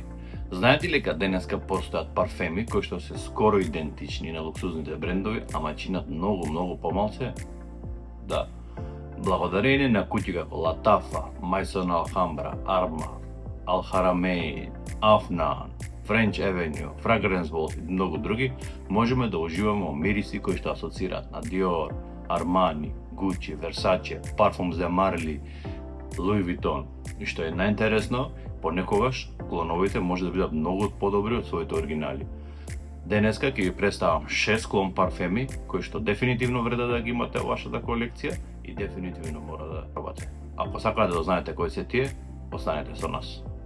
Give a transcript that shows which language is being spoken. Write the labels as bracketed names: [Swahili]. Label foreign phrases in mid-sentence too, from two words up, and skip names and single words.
[Macedonian] Знаете ли дека денеска постојат парфеми кои што се скоро идентични на луксузните брендови, ама чинат многу помалце? Да. Благодарение на куќи како Латафа, Maison Alhambra, Arma, Al Haramain, Afnan, French Avenue, Fragrance Vault и многу други, можеме да уживаме во мириси кои што асоцираат на Dior, Armani, Gucci, Versace, Parfums de Marly, Louis Vuitton. И што е најинтересно, понекогаш клоновите може да бидат многу подобри од своите оригинали. Денеска ќе ви представам 6 клон парфеми кои што дефинитивно вреда да ги имате во вашата колекција и дефинитивно мора да пробате. Ако сакате да знаете кои се тие, останете со нас.